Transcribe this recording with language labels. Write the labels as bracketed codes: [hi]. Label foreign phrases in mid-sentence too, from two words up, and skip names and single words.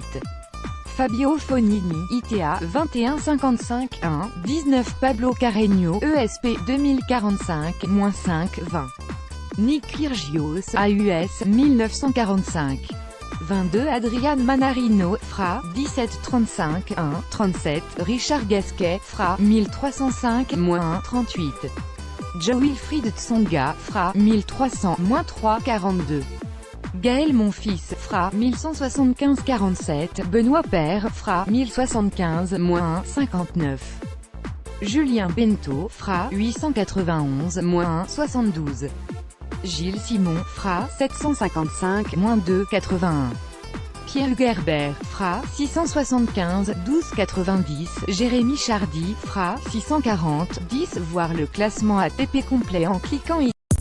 [fr] Fabio Fognini, ITA, 21-55-1-19. Pablo Carreño, ESP, 2045-5-20. Nick Kyrgios, AUS, 1945. 22. Adrian Mannarino, Fra, 17-35-1-37. Richard Gasquet, Fra, 1305-1-38. Joe Wilfried Tsonga, Fra, 1300-3-42. Gaël Monfils, Fra, 1175-47. Benoît Paire, Fra, 1075-1-59. Julien Bento, Fra, 891-1-72. Gilles Simon, Fra, 755-2-81. Pierre Gerber, Fra, 675-12-90. Jérémy Chardy, Fra, 640-10. Voir le classement ATP complet en cliquant ici.